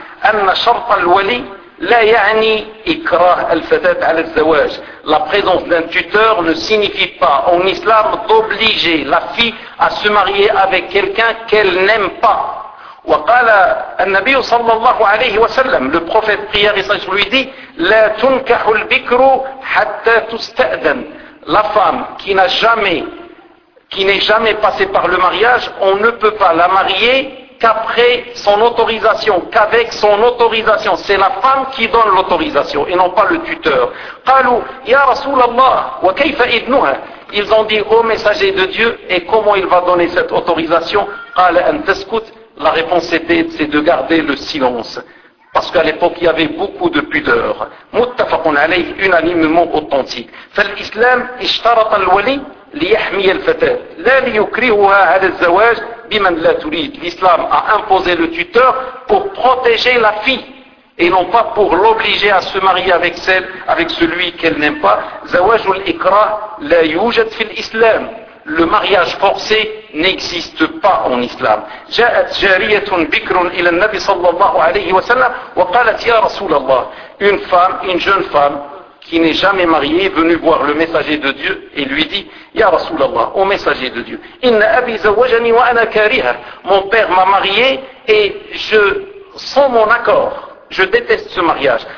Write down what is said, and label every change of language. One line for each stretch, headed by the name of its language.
Arabic: أن شرط الولي لا يعني إكراه الفتاة على الزواج.
French: La présence d'un tuteur ne signifie pas en islam d'obliger la fille à se marier avec quelqu'un qu'elle n'aime pas.
Arabic: وقال النبي صلى الله عليه وسلم
French: le prophète prière et sallallahu alayhi wa sallam dit
Arabic: لا تنكح البكر حتى تستأذن
French: la femme qui n'est jamais passée par le mariage on ne peut pas la marier qu'après son autorisation qu'avec son autorisation c'est la femme qui donne l'autorisation et non pas le tuteur
Arabic: قالوا يا رسول الله وكيف إذنها
French: ils ont dit ô messager de Dieu et comment il va donner cette autorisation
Arabic: قال أن تسكت
French: La réponse était c'est de garder le silence. Parce qu'à l'époque, il y avait beaucoup de pudeur.
Arabic: Muttafaqun alayh,
French: unanimement authentique.
Arabic: فالإسلام اشترط الولي ليحمي الفتاة. لا ليكرهها على الزواج بمن لا تريد.
French: L'islam a imposé le tuteur pour protéger la fille. Et non pas pour l'obliger à se marier avec celui qu'elle n'aime pas.
Arabic: زواج الإكراه لا يوجد في الإسلام.
French: Le mariage forcé n'existe pas en islam.
Arabic: جاءت جارية بكر إلى النبي صلى الله عليه وسلم وقالت يا رسول الله
French: une femme, une jeune femme qui n'est jamais mariée est venue voir le messager de Dieu et lui dit
Arabic: يا رسول الله
French: au messager de Dieu
Arabic: إن أبي زوجني وأنا كاريها
French: mon père m'a marié et je sans mon accord je déteste ce mariage